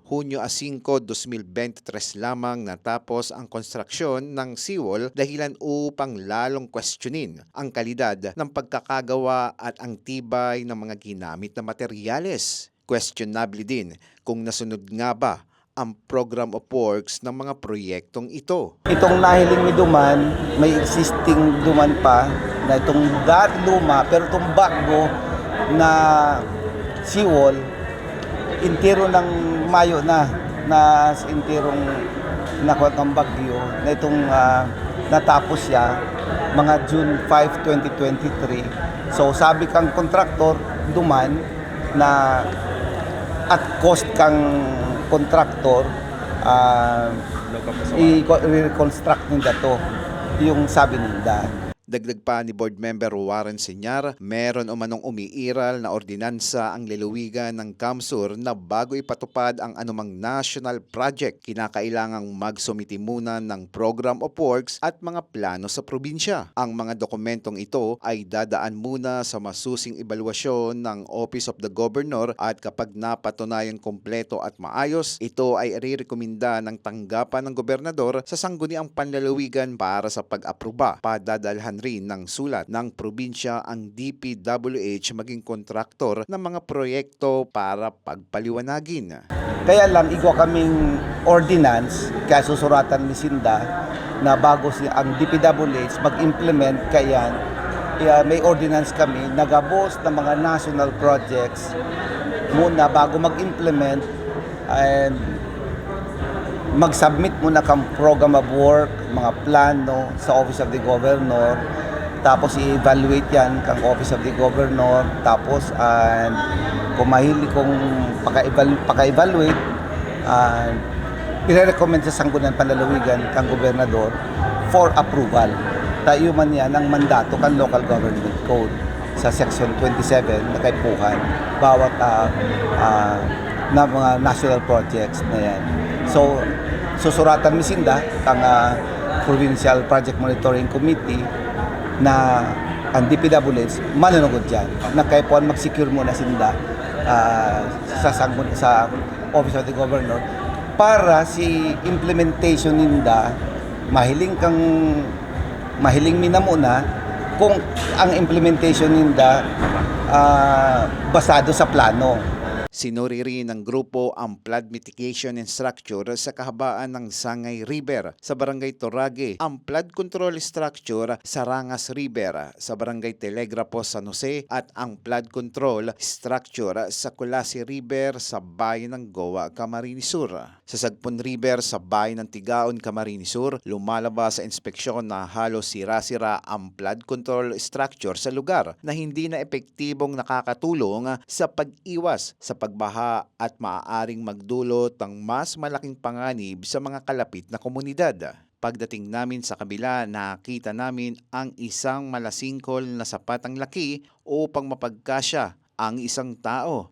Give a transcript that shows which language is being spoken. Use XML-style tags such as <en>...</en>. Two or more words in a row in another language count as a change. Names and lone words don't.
<tl>Hunyo 5, 2023 lamang natapos ang konstruksyon ng seawall dahilan upang lalong questionin ang kalidad ng pagkakagawa at ang tibay ng mga ginamit na materyales. Questionable din kung nasunod nga ba ang</tl> <en>program of works</en> <tl>ng mga proyektong ito.</tl> <bik>Itong nahiling ni Duman, may existing Duman pa na itong dati luma pero itong bago na seawall, intiro ng Mayo na intirong nakuha ng bagyo na itong natapos siya mga June 5, 2023. So sabi kang kontraktor, Duman, na</bik> <en>at cost</en> <bik>kang kontraktor i-reconstruct nila to, yung sabi nila.</bik> <tl>Dagdag pa ni Board Member Warren Senyar, meron umanong umiiral na ordinansa ang lalawigan ng Camsur na bago ipatupad ang anumang national project, kinakailangang magsumiti muna ng</tl> <en>program of works</en> <tl>at mga plano sa probinsya. Ang mga dokumentong ito ay dadaan muna sa masusing ebaluasyon ng Office of the Governor at kapag napatunayan kompleto at maayos, ito ay irerekomenda ng tanggapan ng gobernador sa sangguniang panlalawigan para sa pag-aproba. Padadalhan rin ng sulat ng probinsya ang DPWH maging kontraktor ng mga proyekto para pagpaliwanagin.</tl> <bik>Kaya lang, igwa kaming ordinance, kaya susuratan ni Sinda na bago ang DPWH mag-implement, kaya may ordinance kami, nagabos ng mga</bik> <en>national projects</en> <bik>muna bago mag-implement, and mag-submit muna kang</bik> <en>program of work,</en> <bik>mga plano sa Office of the Governor, tapos i-evaluate yan kang Office of the Governor, tapos kung paka-evaluate, i-recommend sa Sangguniang Panlalawigan kang Gobernador</bik> <en>for approval.</en> <bik>Tayo man yan ang mandato kan Local Government Code. sa Section 27 na kaipuhan bawat na mga</bik> <en>national projects</en> <bik>na yan. So, susuratan mi sinda ang Provincial Project Monitoring Committee na ang DPWH manunugod dyan. Na kaipuhan mag-secure muna sinda sa Office of the Governor para si implementation ninda mahiling mina muna kung ang implementation ninda basado sa plano.</bik> <tl>Sinuri rin ng grupo ang</tl> <en>flood mitigation and structure</en> <tl>sa kahabaan ng Sangay River sa Barangay Torage, ang</tl> <en>flood control structure</en> <tl>sa Rangas River sa Barangay Telegrafo, San Jose at ang</tl> <en>flood control structure</en> <tl>sa Kulasi River sa bayan ng Goa, Camarines Sur. Sa Sagpon River sa bayan ng Tigaon, Camarines Sur, lumalabas sa inspeksyon na halos sira-sira ang</tl> <en>flood control structure</en> <tl>sa lugar na hindi na epektibong nakakatulong sa pag-iwas sa pagbaha at maaaring magdulot ng mas malaking panganib sa mga kalapit na komunidad. Pagdating namin sa kabila, nakita namin ang isang malasingkol na sapat ang laki upang mapagkasya ang isang tao.</tl>